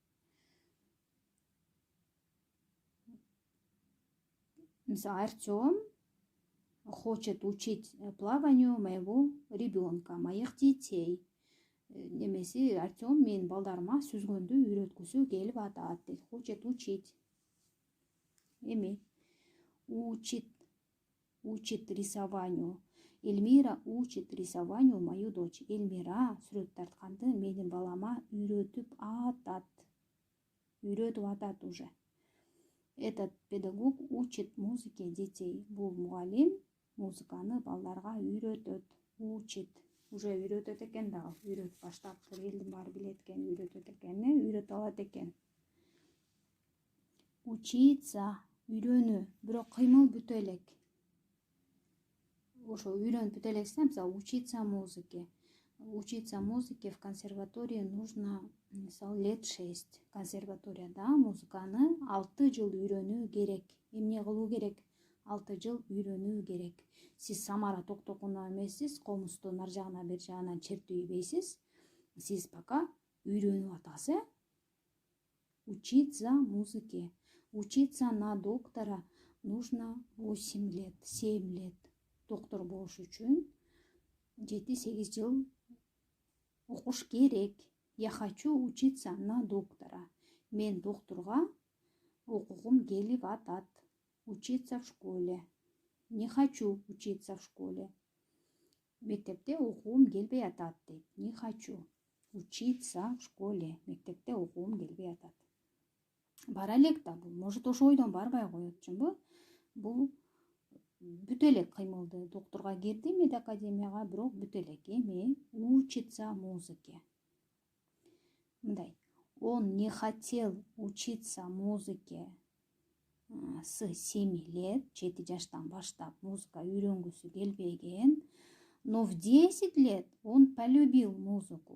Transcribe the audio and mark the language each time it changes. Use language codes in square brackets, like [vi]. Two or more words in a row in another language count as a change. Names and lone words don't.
[ky] Мисалы, [ru] Артем хочет учить плаванию моего ребенка, моих детей. [ky] Немеси Артем менин балдарыма сүзгөндү үйрөткүсү келип атат дейт. [ru] Хочет учить. Эми учит рисованию. Эльмира учит рисованию мою дочь. [ky] Эльмира сүрөт тартканды менин балама үйрөтүп атат. Үйрөтүп атат уже. [ru] Этот педагог учит музыке детей. [ky] Бул мугалим музыканы балдарга үйрөтөт. [ru] Учит. Уже [ky] үйрөтөт экен дагы. Үйрөтүп баштаптыр. Элдин баары билет экен, үйрөтөт экен, үйрөтүп алат экен. [ru] Учиться. Үйрөнүү. [ky] Бирок кыймыл бүтө элек. Ошо үйрөнүп бүтө элексине, мисалы, [ru] учиться музыке. Учиться музыке в консерватории нужно, мисалы, лет 6. [ky] Консерваторияда музыканы 6 жыл үйрөнүү керек. Эмне кылуу керек? 6 жыл үйрөнүү керек. Сиз Самара Токтокунова эмессиз, комустун ар жагына бер жагынан чертүү ийбейсиз. Сиз пока үйрөнүп атасыз. [ru] Учиться музыке. Учиться на доктора нужно 8 лет, 7 лет. [ky] Доктор болуш үчүн 7-8 жыл окуш керек. [ru] Я хочу учиться на доктора. [ky] Мен доктурга окугум келип атат. [ru] Учиться в школе. Не хочу учиться в школе. [ky] Мектепте окугум келбей атат дейт. [ru] Не хочу учиться в школе. [ky] Мектепте окугум келбей атат. Бара элек да бул. Может ошо ойдон барбай коетчумбу. Бул бүт элек кыймылды. Доктурга кирди медакадемияга, бирок бүт элек. Эми [ru] учиться музыке. [ky] Мындай. [ru] Он не хотел учиться музыке с 7 лет, [ky] 7 жаштан баштап музыка үйрөнгүсү келбеген, [ru] но в 10 лет он полюбил музыку.